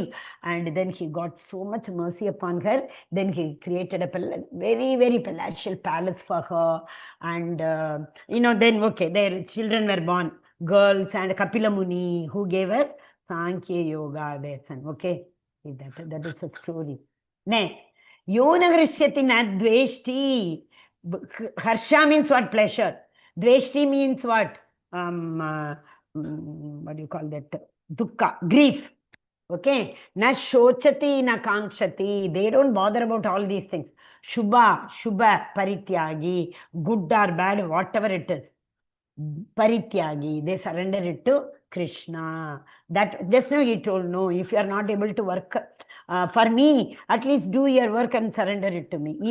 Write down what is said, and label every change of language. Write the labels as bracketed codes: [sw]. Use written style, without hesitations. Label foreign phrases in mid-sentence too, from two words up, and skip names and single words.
[en] And then he got so much mercy upon her. Then he created a very, very palatial palace for her. And, then, okay, their children were born, girls, and Kapila Muni, who gave her Sankhya Yoga, their son. Okay. That is a story. [sa] Ne, Yona Grishyati na dveshti. [en] Harsha means what? Pleasure. Dveshti means what? What do you call that? Dukkha, grief. Okay. [sa] Na shochati na kankshati. [en] They don't bother about all these things. [sa] Shubha, parityagi. [en] Good or bad, whatever it is. [sa] Parityagi. [en] They surrender it to Krishna. That just now he told, no, if you are not able to work for me, at least do your work and surrender it to me.